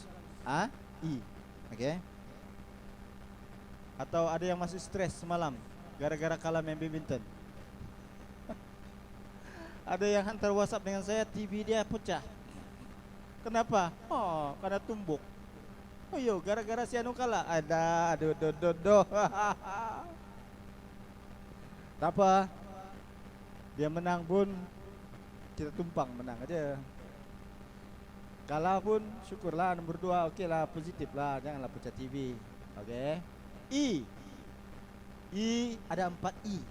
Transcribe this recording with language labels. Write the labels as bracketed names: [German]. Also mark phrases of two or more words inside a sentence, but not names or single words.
[Malay] I. Oke. Atau ada yang masih stres semalam gara-gara kalah main badminton. Ada yang hantar WhatsApp dengan saya, TV dia pecah. Kenapa? Oh, karena tumbuk. Oh yo, gara-gara si anu kalah. Aduh. Tak apa. Dia menang pun kita tumpang, menang aja. Kalah pun syukurlah, nomor 2 oke lah, positif lah, janganlah pecah TV. Oke. I ada 4 I.